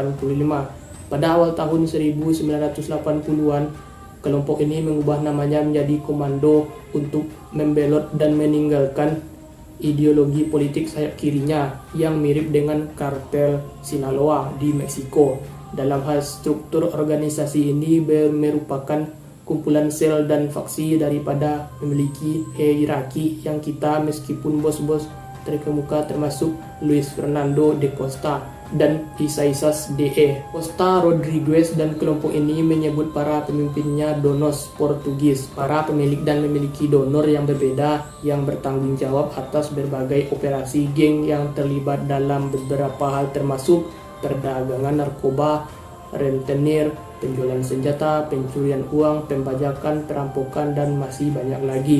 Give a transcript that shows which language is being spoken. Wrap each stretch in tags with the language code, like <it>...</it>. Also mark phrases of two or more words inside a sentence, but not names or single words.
<id>Pada awal tahun 1980-an, kelompok ini mengubah namanya menjadi Komando untuk membelot dan meninggalkan ideologi politik sayap kirinya yang mirip dengan kartel Sinaloa di Meksiko. Dalam hal struktur organisasi ini merupakan kumpulan sel dan faksi daripada memiliki hierarki yang kita, meskipun bos-bos terkemuka termasuk Luis Fernando de Costa dan Isaías de Costa Rodriguez, dan kelompok ini menyebut para pemimpinnya donos Portugis, para pemilik dan memiliki donor yang berbeda yang bertanggung jawab atas berbagai operasi geng yang terlibat dalam beberapa hal termasuk perdagangan narkoba, rentenir, penjualan senjata, pencurian uang, pembajakan, perampokan, dan masih banyak lagi.</id>